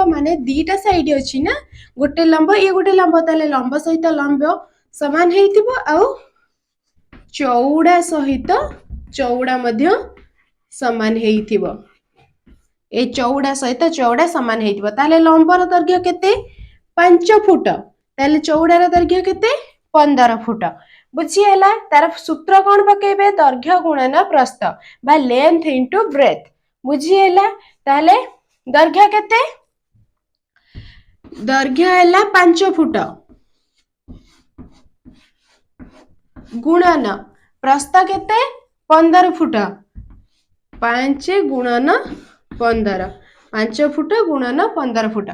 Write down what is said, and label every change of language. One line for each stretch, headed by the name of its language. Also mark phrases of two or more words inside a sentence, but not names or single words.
Odia: ମାନେ ଦିଟା ସାଇଡ ଅଛି ନା, ଗୋଟେ ଲମ୍ବ ଏ ଗୋଟେ ଲମ୍ବ, ତାହାଲେ ଲମ୍ବ ସହିତ ଲମ୍ବ ସମାନ ହେଇଥିବ ଆଉ ଚଉଡ଼ା ସହିତ ଚଉଡ଼ା ମଧ୍ୟ ସମାନ ହେଇଥିବ। ଏ ଚଉଡ଼ା ସହିତ ଚଉଡ଼ା ସମାନ ହେଇଥିବ, ତାହାଲେ ଲମ୍ବର ଦୈର୍ଘ୍ୟ କେତେ 5 ଫୁଟ, ତାହାଲେ ଚଉଡ଼ାର ଦୈର୍ଘ୍ୟ କେତେ 15 ଫୁଟ। ବୁଝି ହେଲା? ତାର ସୂତ୍ର କଣ ପକେଇବେ, ଦୈର୍ଘ୍ୟ ଗୁଣନ ପ୍ରସ୍ଥ ବା
English: length into breadth.
Odia: ବୁଝି ହେଲା? ତାହାଲେ ଦୈର୍ଘ୍ୟ କେତେ, ଦୈର୍ଘ୍ୟ ହେଲା 5 ଫୁଟ ଗୁଣନ ପ୍ରସ୍ଥ କେତେ 15 ଫୁଟ, 5 ଗୁଣନ 15, 5 ଫୁଟ ଗୁଣନ 15 ଫୁଟ।